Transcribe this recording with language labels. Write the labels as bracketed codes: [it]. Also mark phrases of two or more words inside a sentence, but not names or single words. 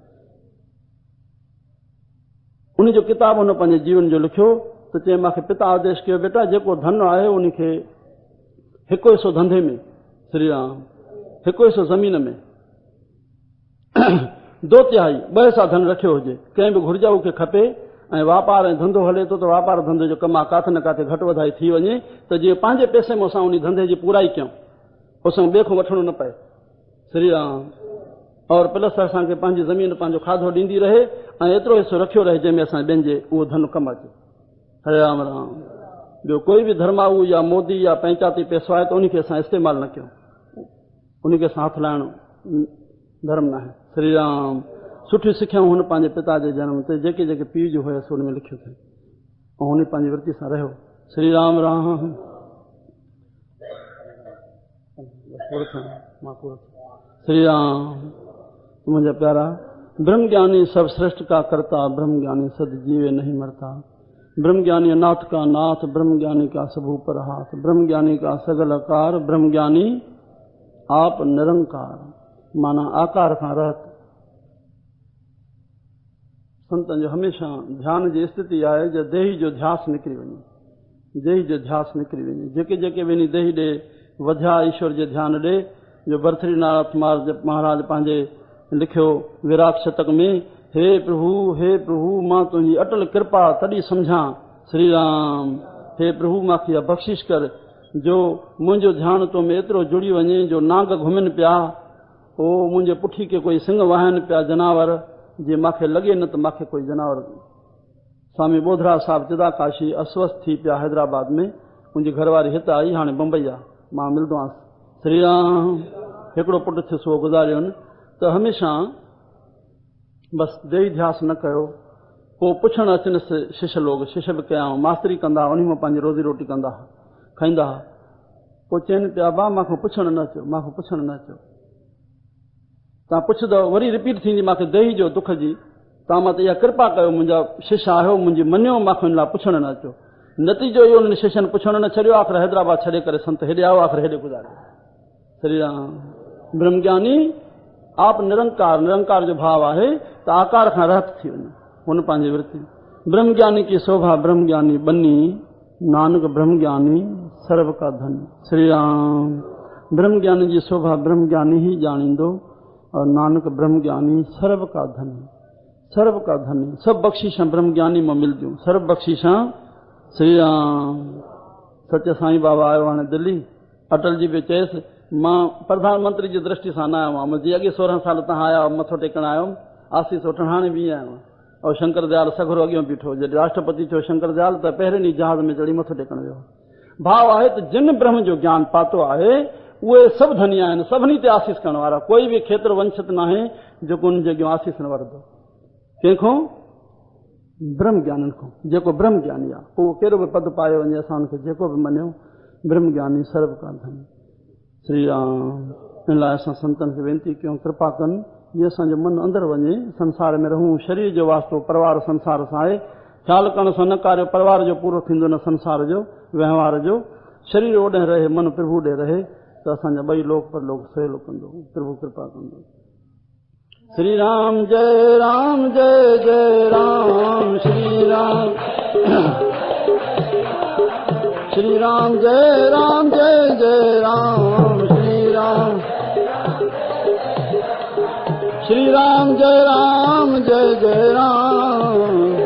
[sd] उनजो किताब हुन पंहिंजे जीवन जो लिखियो त चई मूंखे पिता आदेश कयो, बेटा जेको धन आहे उनखे हिकु हिसो धंधे में, श्री राम, हिकु हिसो ज़मीन में, 2/3 ॿ हिसा धन रखियो हुजे, कंहिं बि घुर्जाऊ खे खपे ऐं वापार ऐं धंधो हले थो त वापार धंधे जो कमु आहे, काथे न काथे घटि वधाई थी वञे त जीअं पंहिंजे पैसे में असां उन धंधे जी पूराई कयूं, असां ॿिए खां वठणो न पए। श्री राम। और प्लस असांखे पंहिंजी ज़मीन पंहिंजो खाधो ॾींदी रहे ऐं एतिरो हिसो रखियो रहे जंहिंमें असां ॿियनि जे उहो धन कमु अचे। हरे राम राम। ॿियो कोई बि धर्माऊ या मोदी या पंचायती पैसो आहे त उनखे असां इस्तेमालु न कयूं, उनखे असां हथु लाइणो धर्म न आहे। श्री राम। सुठियूं सिखियाऊं हुन पंहिंजे पिता जे जनम ते जेके जेके पीउ जो हुयसि हुन में लिखियो अथई ऐं हुन पंहिंजी वृत्ति सां रहियो। श्री राम राम। श्री राम। मुंहिंजा प्यारा, [pa] ਬ੍ਰਹਮ ਗਿਆਨੀ ਸਭ ਸ੍ਰੇਸਟ ਕਾ ਕਰਤਾ, ਬ੍ਰਹਮ ਗਿਆਨੀ ਸਦ ਜੀਵੈ ਨਹੀ ਮਰਤਾ, ਬ੍ਰਹਮ ਗਿਆਨੀ ਨਾਥ ਕਾ ਨਾਥ, ਬ੍ਰਹਮ ਗਿਆਨੀ ਕਾ ਸਭ ਊਪਰ ਹਾਥ, ਬ੍ਰਹਮ ਗਿਆਨੀ ਕਾ ਸਗਲ ਆਕਾਰ, ਬ੍ਰਹਮ ਗਿਆਨੀ ਆਪ ਨਿਰੰਕਾਰ, [sd] माना आकार खां रहत। संतन जो हमेशा ध्यान जी स्थिति आहे जो देही जो ध्यास निकिरी वञे, देही जो ध्यास निकिरी वञे। जेके जेके वञी देही ॾे वधिया ईश्वर जे ध्यान ॾे, जो भरथरीनाथ महाराज पंहिंजे लिखियो विराट शतक में, हे प्रभु मां तुंहिंजी अटल कृपा तॾहिं सम्झां। श्री राम। हे प्रभु मूंखे बख़्शिश कर जो मुंहिंजो ध्यानु तो में एतिरो जुड़ी वञे जो नांग घुमनि पिया, ओ मुंहिंजे पुठी खे कोई सिंह वाहनि पिया जानवर, जे मूंखे लॻे न त मूंखे कोई जानवर। स्वामी बोधरा साहिब चिदाकाशी अस्वस्थ थी पिया हैदराबाद में, मुंहिंजी घरवारी हिते आई, हाणे बम्बई आहे, मां मिलंदो आहियां। श्री राम। हिकिड़ो पुटु थियुसि उहो गुज़ारियोनि। त हमेशा बसि देही ध्यास न कयो। पोइ पुछणु अचनि शिष्य लोग, शिष्य बि कया मास्तरी कंदा, उन मां पंहिंजी रोज़ी रोटी कंदा खाईंदा। पोइ चवनि पिया बा मूंखे पुछणु न अचो, मूंखे पुछणु न अचो, तव्हां पुछंदव वरी रिपीट थींदी मूंखे देही जो दुख जी, तव्हां मां त इहा कृपा कयो, मुंहिंजा शिष्य आहियो, मुंहिंजी मञियो, मूंखे हिन लाइ पुछणु न अचो। नतीजो इहो उन्हनि शिष्यनि पुछणु न छॾियो, आख़िर हैदराबाद छॾे करे संत हेॾे आयो, आख़िर हेॾे गुज़ारियो। श्री राम। [pa] ਬ੍ਰਹਮਗਿਆਨੀ ਆਪ ਨਿਰੰਕਾਰ, [sd] निरंकार जो भाव आहे त आकार खां रहत थी वञे, हुन पंहिंजी वृत्ति। [pa] ਬ੍ਰਹਮਗਿਆਨੀ ਕੀ ਸੋਭਾ ਬ੍ਰਹਮਗਿਆਨੀ ਬਨੀ, ਨਾਨਕ ਬ੍ਰਹਮਗਿਆਨੀ ਸਰਬ ਕਾ ਧਨੀ। [sd] श्री राम। ब्रह्मज्ञानी जी शोभा ब्रह्मज्ञानी ही ॼाणींदो और [pa] ਨਾਨਕ ਬ੍ਰਹਮਗਿਆਨੀ ਸਰਬ ਕਾ ਧਨ, ਸਰਬ ਕਾ ਧਨ। [sd] सभु बख़्शिशां ब्रह्मज्ञानी मां मिलंदियूं, सर्व बख़्शिशां। श्री राम। सच साईं बाबा आयो हाणे दिल्ली, अटल जी बि चयसि मां प्रधानमंत्री जी दृष्टि सां न आयो आहियां, मुंहिंजी अॻे 16 साल तव्हां आया मथो टेकण आयो, आसीस वठण हाणे बि आयो आहियां। और शंकर दयाल सगरो अॻियां बीठो, जॾहिं राष्ट्रपति थियो शंकर दयाल त पहिरें ॾींहुं जहाज़ में चढ़ी मथो टेकण वियो। भाव आहे त जिन ब्रह्म जो ज्ञान पातो आहे उहे सभु धनी आहिनि, सभिनी ते आसीस करण वारा, कोई बि खेत्र वंचित न आहे जेको उन जे अॻियां आसीस न वठंदो। कंहिंखो? ब्रह्म ज्ञाननि खां। जेको ब्रह्म ज्ञानी आहे उहो कहिड़ो बि पद पाए वञे, असां हुनखे जेको बि मञियो, [pa] ਬ੍ਰਹਮ ਗਿਆਨੀ ਸਰਬ ਕਾ ਧਨ। [sd] श्री राम। इन लाइ असां संतनि खे वेनती कयूं कृपा कनि, जीअं असांजो मन अंदरि वञे, संसार में रहूं। शरीर जो वास्तो परिवार संसार सां आहे, ख़्यालु करण सां न कार्य परिवार जो पूरो थींदो न संसार जो व्यवहार जो। शरीर ओॾे रहे, मन प्रभु ॾे रहे त असांजा ॿई लोक परलोक सहेलो कंदो, प्रभु कृपा कंदो। श्री राम जय राम जय जय राम। श्री राम। श्री राम जय राम जय जय राम। श्री राम। श्री राम जय राम जय जय राम।